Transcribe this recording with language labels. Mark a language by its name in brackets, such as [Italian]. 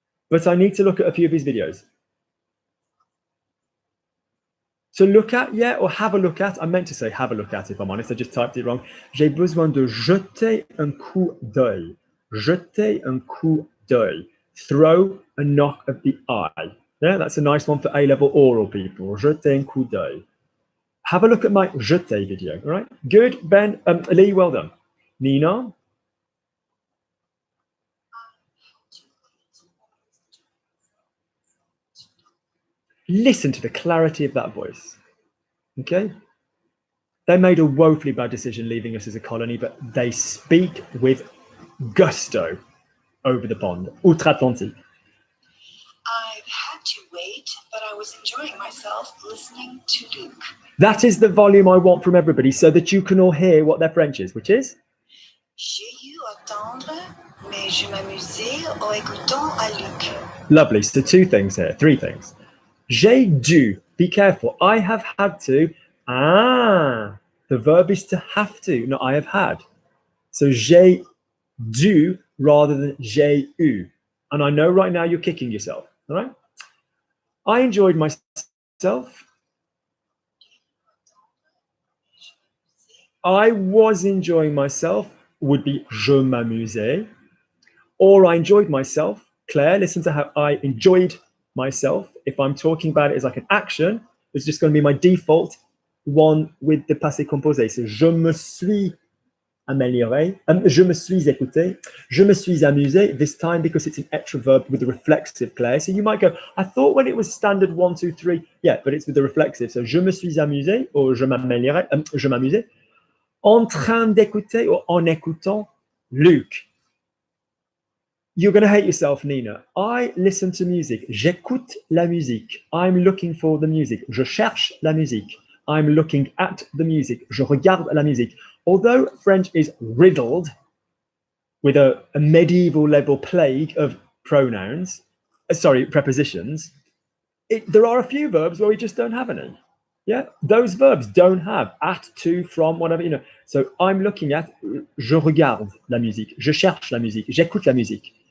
[English] But I need to look at a few of his videos. So look at, yeah, or have a look at. I meant to say have a look at, if I'm honest. I just typed it wrong. [French] J'ai besoin de jeter un coup d'œil. Jeter un coup d'œil. [English] Throw a knock of the eye. Yeah, that's a nice one for A-level oral people. [French] Jeter un coup d'œil. [English] Have a look at my jeter video, all right? Good, Ben. Lee, well done. Nina? Listen to the clarity of that voice, okay? They made a woefully bad decision leaving us as a colony, but they speak with gusto over the pond. [French] Outre-Atlantique. [English] I've had to wait, but I was enjoying myself listening to Luke. That is the volume I want from everybody so that you can all hear what their French is, which is? [French] J'ai eu à attendre, mais je m'amusais en écoutant à Luc. [English] Lovely. So two things here, three things. [French] J'ai dû. [English] Be careful. I have had to. Ah, the verb is to have to, not I have had. [French] So j'ai dû [English] rather than [French] j'ai eu. [English] And I know right now you're kicking yourself, all right? I enjoyed myself. I was enjoying myself would be [French] je m'amusais. [English] Or I enjoyed myself. Claire, listen to how I enjoyed myself. If I'm talking about it as like an action, it's just going to be my default one with the passé composé. [French] So je me suis amélioré. Je me suis écouté. Je me suis amusé [English] this time because it's an extra verb with the reflexive, Claire. So you might go, I thought when it was standard 1, 2, 3, yeah, but it's with the reflexive. [French] So je me suis amusé or je m'améliorais, je m'amusais. En train d'écouter or en écoutant Luc. [English] You're going to hate yourself, Nina. I listen to music. [French] J'écoute la musique. [English] I'm looking for the music. [French] Je cherche la musique. [English] I'm looking at the music. [French] Je regarde la musique. [English] Although French is riddled with a medieval level plague of pronouns, prepositions, there are a few verbs where we just don't have any. Yeah, those verbs don't have at, to, from, whatever, you know. So I'm looking at, [French] je regarde la musique, je cherche la musique, j'écoute la musique.